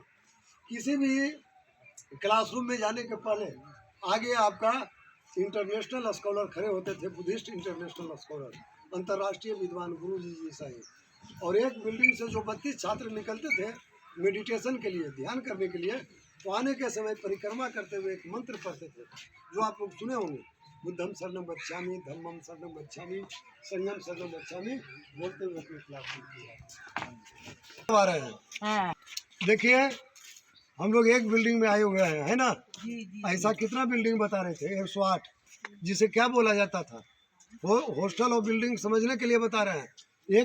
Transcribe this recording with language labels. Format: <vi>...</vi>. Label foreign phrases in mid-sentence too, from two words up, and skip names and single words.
<hi>किसी भी क्लासरूम में जाने के पहले आगे आपका</hi> <en>international scholar</en> <hi>खड़े होते थे,</hi> <en>Buddhist international scholar,</en> <hi>अंतर्राष्ट्रीय विद्वान गुरु जी जैसा ही। और एक बिल्डिंग से जो 32 छात्र निकलते थे मेडिटेशन के लिए, ध्यान करने के लिए, तो आने के समय परिक्रमा करते हुए एक मंत्र पढ़ते थे जो आप लोग सुने होंगे,</hi> <pi>बुद्धम शरणम गच्छामि, धम्मम शरणम गच्छामि, संघम शरणम गच्छामि,</pi> <hi>बोलते हुए अपने क्लास आ रहे हैं। देखिए हम लोग एक बिल्डिंग में आए हुए हैं, है ना, ऐसा कितना बिल्डिंग बता रहे थे, 108, जिसे क्या बोला जाता था, वो हॉस्टल और बिल्डिंग समझने के लिए बता रहे हैं।</hi>